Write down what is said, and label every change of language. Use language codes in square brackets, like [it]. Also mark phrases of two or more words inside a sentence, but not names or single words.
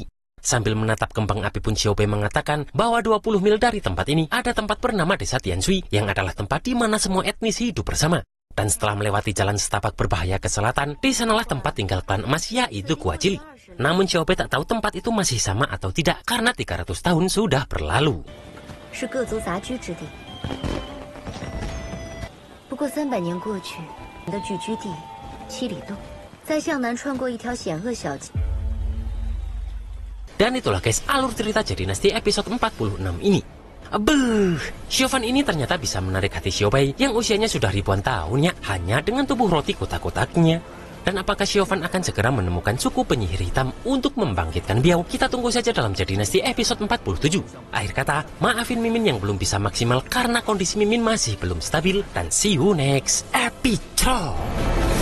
[id] Sambil menatap kembang api pun Xiaobai mengatakan bahwa 20 mil dari tempat ini ada tempat bernama Desa Tianshui yang adalah tempat di mana semua etnis hidup bersama. Dan setelah melewati jalan setapak berbahaya ke selatan, di sanalah tempat tinggal klan emas yaitu Gua Cili. Namun Xiaobai tak tahu tempat itu masih sama atau tidak karena 300 tahun sudah berlalu. [zh] 是各族杂居之地。不过300年过去，你的聚居地七里洞，在向南穿过一条险恶小径。 [id] Dan itulah guys alur cerita Jade Dynasty episode 46 ini. Xiaofan ini ternyata bisa menarik hati Xiaobai yang usianya sudah ribuan tahun ya, hanya dengan tubuh roti kotak-kotaknya. Dan apakah Xiaofan akan segera menemukan suku penyihir hitam untuk membangkitkan Biao? Kita tunggu saja dalam Jade Dynasty episode 47. Akhir kata, maafin Mimin yang belum bisa maksimal karena kondisi Mimin masih belum stabil. [en] Dan see you next episode.